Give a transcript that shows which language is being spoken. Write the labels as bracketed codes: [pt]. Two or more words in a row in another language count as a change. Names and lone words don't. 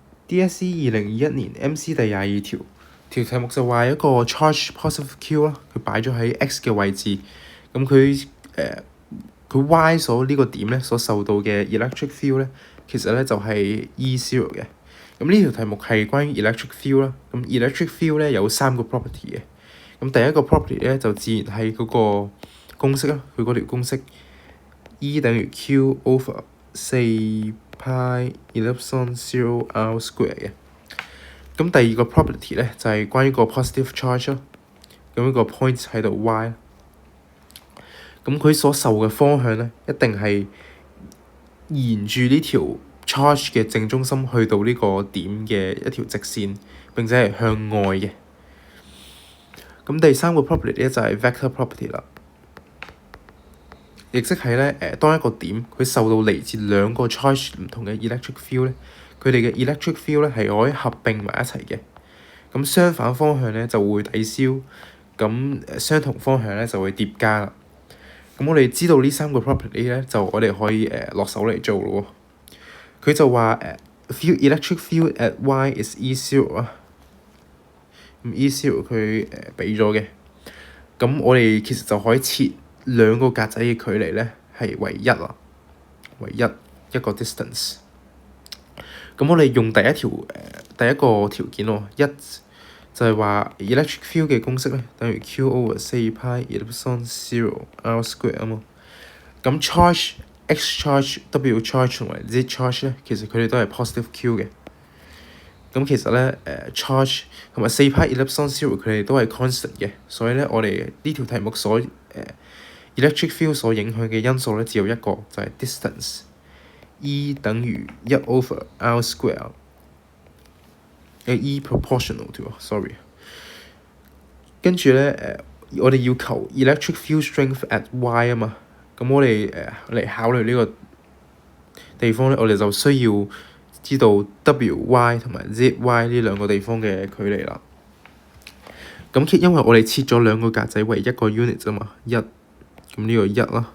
[yue] DSE 2021年 MC 第22條題目就話一個 [en] charge positive Q [yue] 啦，佢擺咗喺 X 嘅位置，咁佢Y 所呢個點咧所受到嘅 [en] electric field [yue] 咧，其實咧就係 E0 嘅。咁呢條題目係關於 [en] electric field [yue] 啦。咁 [en] electric field [yue] 咧有3個 property 嘅。咁第一個 property 咧就自然係嗰個公式啦，佢嗰條公式 E 等於 [en] Q over 4 pi epsilon 0 R square [yue] 嘅。咁第二個 property 咧就係關於個 [en] positive charge [yue] 啦。咁一個 point 喺度 Y。咁佢所受嘅方向咧，一定係沿住呢條 charge 嘅正中心去到呢個點嘅一條直線，並且係向外嘅。咁第三個 property 咧就係 [en] vector property [yue] 啦，亦即係咧當一個點佢受到嚟自兩個 charge 唔同嘅 [en] electric field [yue] 咧，佢哋嘅 [en] electric field [yue] 咧係可以合併埋一齊嘅。咁相反方向咧就會抵消，咁相同方向咧就會疊加啦。咁我哋知道呢3個 property 咧，就我哋可以落手嚟做咯喎。佢就話 [en] electric field at Y is E0 [yue] 啊。咁 E0 佢俾咗嘅，咁我哋其實就可以設兩個格仔嘅距離咧係為1啦，為一個 distance。咁我哋用第一個條件喎，就係話 [en] electric field [yue] 嘅公式咧等於 [en] Q over 4 pi epsilon 0 R square [yue] 啊嘛。咁 [en] charge X charge W charge [yue] 同埋 [en] Z charge [yue] 咧，其實佢哋都係 positive Q 嘅。咁其實咧charge 同埋4 pi epsilon 0佢哋都係 constant 嘅，所以咧我哋呢條題目所 [en] electric field [yue] 所影響嘅因素咧只有一個，就係 [en] distance E [yue] 等於 [en] 1 over R square。 E proportional to sorry。 [yue] 跟住咧我哋要求 [en] electric field strength at Y [yue] 啊嘛。咁我哋嚟考慮呢個地方咧，我哋就需要知道 WY 同埋 ZY 呢兩個地方嘅距離啦。咁因為我哋設咗兩個格仔為一個 unit 啫嘛，咁呢個1啦。